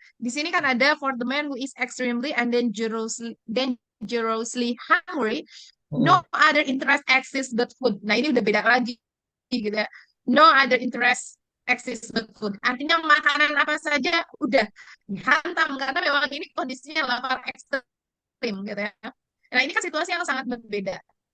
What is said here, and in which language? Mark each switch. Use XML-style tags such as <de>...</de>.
<id>Di sini kan ada</id> <en>for the man who is extremely and dangerously hungry, no other interest exists but food.</en> <id>Nah ini udah beda lagi gitu ya.</id> <en>No other interest exists but food.</en> <id>Artinya makanan apa saja udah dihantam karena memang ini kondisinya lapar ekstrim gitu ya. Nah ini kan situasi yang sangat berbeda.</id>